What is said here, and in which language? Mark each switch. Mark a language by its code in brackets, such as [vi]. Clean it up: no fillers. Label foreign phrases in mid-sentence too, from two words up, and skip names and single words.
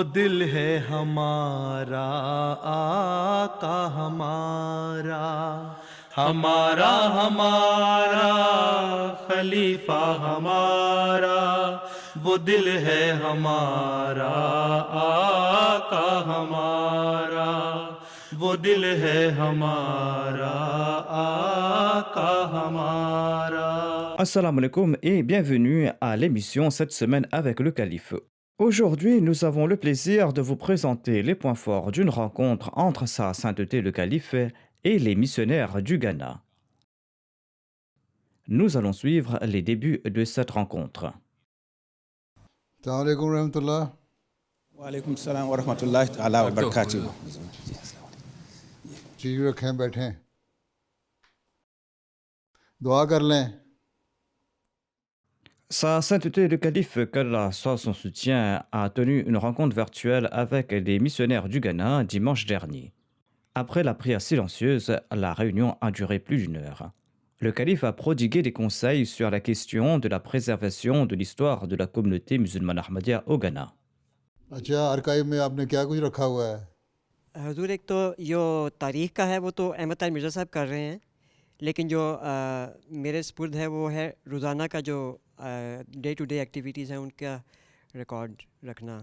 [ur] دل ہے ہمارا آقا ہمارا، ہمارا ہمارا خلیفہ ہمارا، وہ دل ہے ہمارا آقا ہمارا، وہ دل ہے ہمارا آقا ہمارا۔ [ar] السلام عليكم [fr] et bienvenue à l'émission cette semaine avec le calife. Aujourd'hui, nous avons le plaisir de vous présenter les points forts d'une rencontre entre sa sainteté le calife et les missionnaires du Ghana. Nous allons suivre les débuts de cette rencontre. [ar] السلام علیکم ورحمۃ اللہ۔ وعلیکم السلام ورحمۃ اللہ تعالیٰ وبرکاتہ۔ [ur] چیز رکھیں بیٹھیں، دعا کر لیں۔ [fr] Sa sainteté le calife, qu'Allah soit son soutien, a tenu une rencontre virtuelle avec les missionnaires du Ghana dimanche dernier. Après la prière silencieuse, la réunion a duré plus d'une heure. Le calife a prodigué des conseils sur la question de la préservation de l'histoire de la communauté musulmane ahmadiyya au Ghana. [ur] اچھا، آرکائیو میں آپ نے کیا کچھ رکھا ہوا ہے؟ حضور ایک تو جو تاریخ کا ہے وہ تو احمد طاہر مرزا صاحب کر رہے ہیں، لیکن جو میرے سپرد ہے وہ ہے روزانہ کا جو [en] day to day activities [ur] ہیں ان کا ریکارڈ رکھنا۔